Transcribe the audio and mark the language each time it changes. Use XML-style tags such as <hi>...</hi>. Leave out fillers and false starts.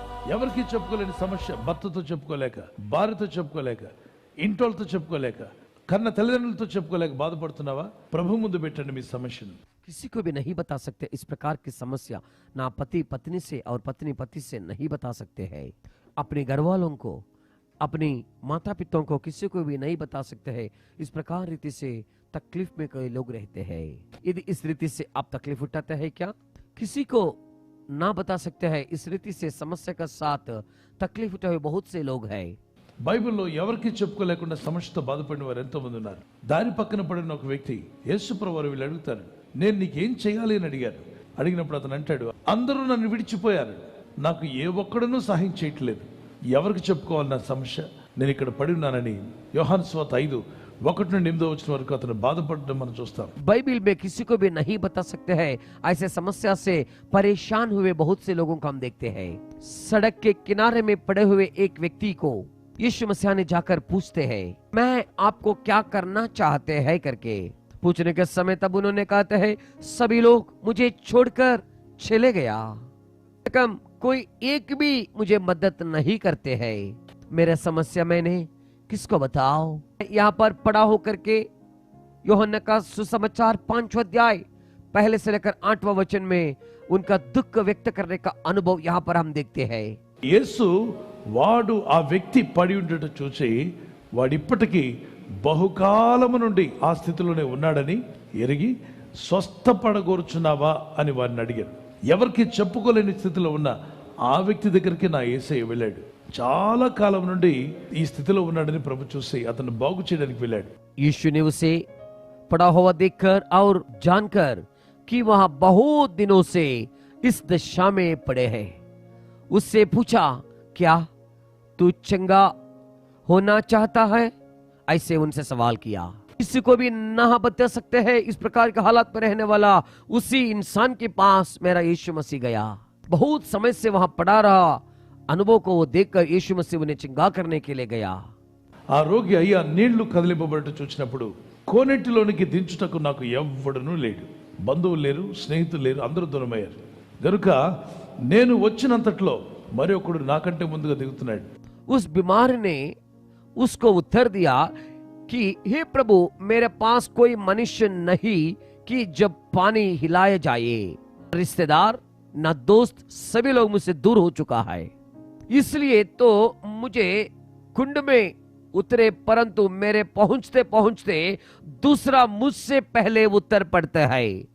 <te>ఎవరికి చెప్పుకోలేని సమస్య, భర్తతో చెప్పుకోలేక, భార్యతో చెప్పుకోలేక, ఇంటోళ్ళతో చెప్పుకోలేక, కన్న తల్లిదండ్రులతో చెప్పుకోలేక బాధపడుతున్నావా? ప్రభు ముందు పెట్టండి మీ సమస్యను।</te> <hi>किसी को भी नहीं बता सकते इस प्रकार की समस्या, ना पति पत्नी से और पत्नी पति से नहीं बता सकते हैं। अपने घर वालों को, अपनी माता पिताओं को, किसी को भी नहीं बता सकते हैं। इस प्रकार रीति से तकलीफ में कई लोग रहते हैं। यदि इस रीति से आप तकलीफ उठाते हैं क्या, किसी को ना बता सकते हैं, इस रीति से समस्या का साथ तकलीफ उठाए हुए बहुत से लोग हैं।</hi> <te>బైబిల్లో ఎవరికి చెప్పుకోలేకుండా సమస్యతో బాధపడిన వారు ఎంతో మంది ఉన్నారు. దారి పక్కన పడిన ఒక వ్యక్తి యేసుప్రభు వారు వీళ్ళు అడుగుతారు, నేను నీకేం చేయాలి అని అడిగారు. అడిగినప్పుడు అతను అంటాడు, అందరూ నన్ను విడిచిపోయారు, నాకు ఏ ఒక్కడనూ సహాయం చేయట్లేదు, ఎవరికి చెప్పుకోవాలి నా సమస్య, నేను ఇక్కడ పడి ఉన్నానని యోహాను సువార్త 5:1 నుండి 8 వరకు అతను బాధపడడం మనం చూస్తాం.</te> <hi>बाइबल में किसी को भी नहीं बता सकते हैं, ऐसे समस्या से परेशान हुए बहुत से लोगों को हम देखते हैं। सड़क के किनारे में पड़े हुए एक व्यक्ति को यीशु मसीह ने जाकर पूछते हैं, मैं आपको क्या करना चाहते हैं करके पूछने के समय तब उन्होंने कहते हैं, सभी लोग मुझे छोड़कर चले गया, कम कोई एक भी मुझे मदद नहीं करते हैं, मेरा समस्या मैंने किसको बताओ। यहाँ पर पड़ा होकर के यूहन्ना का सुसमाचार 5वां अध्याय पहले से लेकर 8वां वचन में उनका दुख व्यक्त करने का अनुभव यहाँ पर हम देखते हैं।</hi> <te>యేసు వాడు ఆ వ్యక్తి పడి ఉండట చూసి వాడు ఇప్పటికీ బహుకాలము నుండి ఆ స్థితిలోనే ఉన్నాడని ఎరిగి స్వస్థపడగోరుచున్నావా అని వారిని అడిగారు. ఎవరికి చెప్పుకోలేని స్థితిలో ఉన్న ఆ వ్యక్తి దగ్గరికి నా యేసయ్య వెళ్ళాడు. చాలా కాలం నుండి ఈ స్థితిలో ఉన్నాడని ప్రభు చూసి అతను బాగు చేయడానికి వెళ్ళాడు.</te> <hi>यीशु ने उसे पड़ा हुआ देखकर और जानकर कि वह बहुत दिनों से इस दशा में पड़े हैं, उससे पूछा, क्या तू चंगा होना चाहता है? ऐसे उनसे सवाल किया। किसी को भी ना बता सकते हैं इस प्रकार के हालात में रहने वाला उसी इंसान के पास मेरा यीशु मसीह गया। बहुत समय से वहां पड़ा रहा अनुभव को वो देखकर यीशु मसीह उन्हें चंगा करने के लिए गया।</hi> <te>ఆ రోగి అయ్యా నీళ్లు కదిలింపబడట చూసినప్పుడు కోనెట్టిలోనికి దించుటకు నాకు ఎవ్వడనూ లేడు, బంధువులు లేరు, స్నేహితులు లేరు, అందరూ దూరమయ్యారు గనుక నేను వచ్చినంతట్లో మరి ఒకడు నాకంటే ముందుగా దిగుతున్నాడు.</te> <hi>उस बीमार ने उसको उत्तर दिया कि हे प्रभु, मेरे पास कोई मनुष्य नहीं कि जब पानी हिलाया जाए, रिश्तेदार ना दोस्त, सभी लोग मुझसे दूर हो चुका है, इसलिए तो मुझे कुंड में उतरे, परंतु मेरे पहुंचते पहुंचते दूसरा मुझसे पहले उत्तर पड़ता है।</hi>